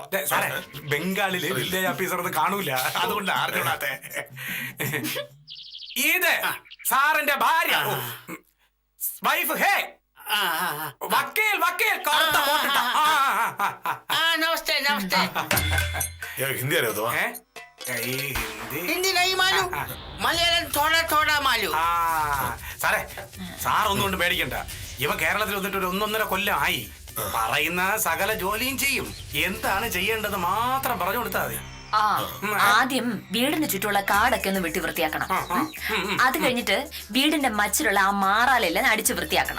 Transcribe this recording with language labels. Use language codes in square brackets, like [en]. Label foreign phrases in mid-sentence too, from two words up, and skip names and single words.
[ml] സാറേ ബംഗാളിലെ [en] village officer [ml] ഒന്നും കാണൂല, അതുകൊണ്ട് അറിഞ്ഞൂടാത്തെ. ഇത് സാറിന്റെ ഭാര്യ, വൈഫ്. ഹേ വക്കീൽ വക്കീൽ [hi] नमस्ते नमस्ते। [ml] ഹിന്ദി അറിയാത്തോ? [hi] हिंदी नहीं मालूम, मलयालम थोड़ा थोड़ा मालूम। [ml] സാറേ സാർ ഒന്നുകൊണ്ട് പേടിക്കണ്ട. ഇവ കേരളത്തിൽ വന്നിട്ട് ഒരു 1.5 കൊല്ലം ആയി. പറയുന്ന സകല ജോലിയും ചെയ്യും. എന്താണ് ചെയ്യേണ്ടത് മാത്രം പറഞ്ഞു കൊടുത്താൽ മതി. ആദ്യം വീടിന് ചുറ്റുമുള്ള കാടൊക്കെ ഒന്ന് വെട്ടി വൃത്തിയാക്കണം. അത് കഴിഞ്ഞിട്ട് വീടിന്റെ മച്ചിലുള്ള ആ മാറാലെല്ലാം അടിച്ച് വൃത്തിയാക്കണം.